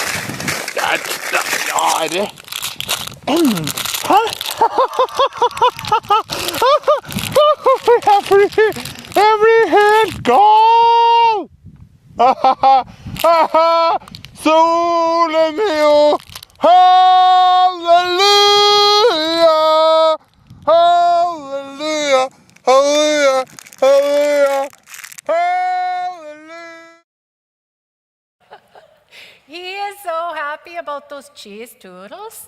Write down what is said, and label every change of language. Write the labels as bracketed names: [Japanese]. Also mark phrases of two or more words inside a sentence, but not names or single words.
[Norwegian] Er det Hæ? Jeg blir helt gal! Solen mio, halleluja, halleluja, halleluja, halleluja, halleluja. [English] He is so happy about those cheese doodles.